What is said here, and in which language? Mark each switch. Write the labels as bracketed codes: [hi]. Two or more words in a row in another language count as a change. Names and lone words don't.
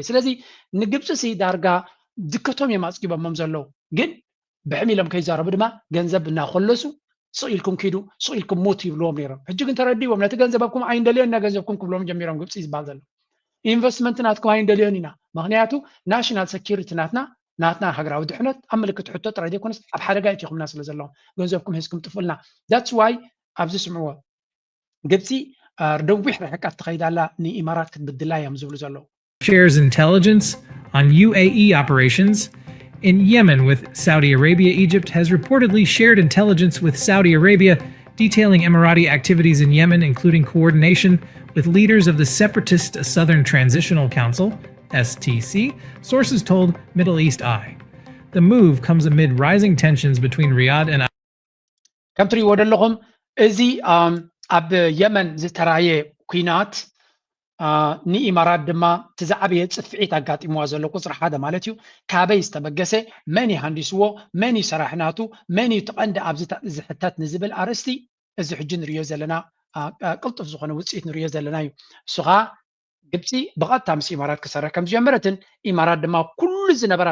[ti] ስለዚ ንግብፂ ሲ ዳርጋ ድከቶም እዮም ኣፅጊቦሞም ዘለዉ ግን ብሕሚሎም ከይዛረቡ ድማ ገንዘብ እናኮለሱ ስኢልኩም ኪዱ ስኢልኩም ሞት ይብልዎም ነይሮም ሕጂ ግን ተረዲቦም ነቲ ገንዘበኩም ኣይንደልዮን እና ገንዘብኩም ክብሎም ጀሚሮም ግብፂ ዝበሃል ዘሎ ኢንቨስትመንት ናትኩም ኣይንደልዮን ኢና ምክንያቱ [en] national security [ti] ናትና ሃገራዊ ድሕነት ኣብ ምልክት ሕቶ ጥራይ ዘይኮነስ ኣብ ሓደጋ እትይኹምና ስለ ዘለዎም ገንዘብኩም ሒዝኩም ጥፍልና [en] that's why [ti] ኣብዚ ስምዕዎ ግብፂ ደዊሕ ርሕቀት ትኸይዳላ ንኢማራት ክትብድላ እዮም ዝብሉ ዘለዉ [en] shares intelligence On UAE operations, in Yemen with Saudi Arabia, Egypt has reportedly shared intelligence with Saudi Arabia detailing Emirati activities in Yemen, including coordination with leaders of the separatist Southern Transitional Council, STC, sources told Middle East Eye. The move comes amid rising tensions between Riyadh and [ti] ከም ትሪእዎ ዘለኹም እዚ ኣብ የመን ዝተራየ ኩናት ንኢማራት ድማ ትዛዕበየ ፅፍዒት ኣጋጢምዋ ዘሎ ቁፅሪ ሓደ ማለት እዩ ካበይ ዝተበገሰ መን ይሃንዲስዎ መን እዩ ሰራሕናቱ መን እዩ ትቐንዲ ኣብዚ ዝሕተት ንዝብል ኣርእስቲ እዚ ሕጂ ንሪኦ ዘለና ቅልጡፍ ዝኾነ ውፅኢት ንሪኦ ዘለና እዩ እሱ ከዓ ግብፂ ብቐጥታ ምስ ኢማራት ክሰርሕ ከም ዝጀመረትን ኢማራት ድማ ኩሉ ዝነበራ